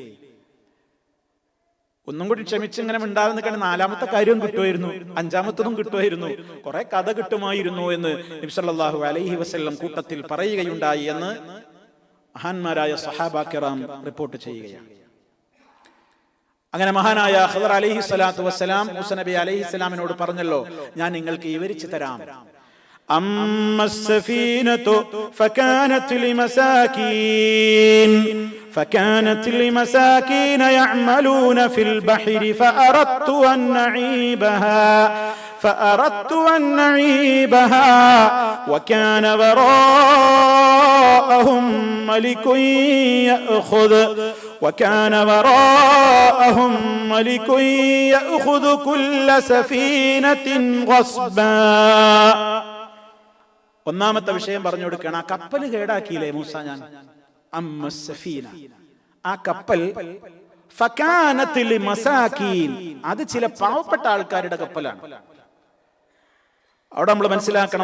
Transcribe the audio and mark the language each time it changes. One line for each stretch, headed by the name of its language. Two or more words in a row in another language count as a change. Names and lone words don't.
Malayalam: ഒന്നും കൂടി ക്ഷമിച്ച് ഇങ്ങനെ ഉണ്ടാകുന്ന കാരണം നാലാമത്തെ കാര്യവും കിട്ടുമായിരുന്നു, അഞ്ചാമത്തതും കിട്ടുമായിരുന്നു, കുറെ കഥ കിട്ടുമായിരുന്നു എന്ന് നബി
Arabic: صلى الله عليه وسلم
Malayalam: കൂട്ടത്തിൽ പറയുകയുണ്ടായി എന്ന് മഹാന്മാരായ
Arabic: الصحابة الكرام
Malayalam: റിപ്പോർട്ട് ചെയ്യുകയാണ്. അങ്ങനെ മഹാനായ ഖദർ
Arabic: عليه الصلاة والسلام
Malayalam: മൂസ നബി അലൈഹി സ്വലാമിനോട് പറഞ്ഞല്ലോ, ഞാൻ നിങ്ങൾക്ക് വിവരിച്ചു തരാം.
Arabic: أما السفينة فكانت لمساكين يعملون في البحر فأردت أن نعيبها وكان وراءهم ملك يأخذ كل سفينة غصبا.
Malayalam: ഒന്നാമത്തെ വിഷയം പറഞ്ഞു കൊടുക്കുകയാണ്. ആ കപ്പൽ കേടാക്കിയില്ലേ മൂസ ഞാൻ?
Arabic: أما السفينة,
Malayalam: ആ കപ്പൽ
Arabic: فكانت لمساكين,
Malayalam: അത് ചില പാവപ്പെട്ട ആൾക്കാരുടെ കപ്പലാണ്. അവിടെ നമ്മൾ മനസ്സിലാക്കണം.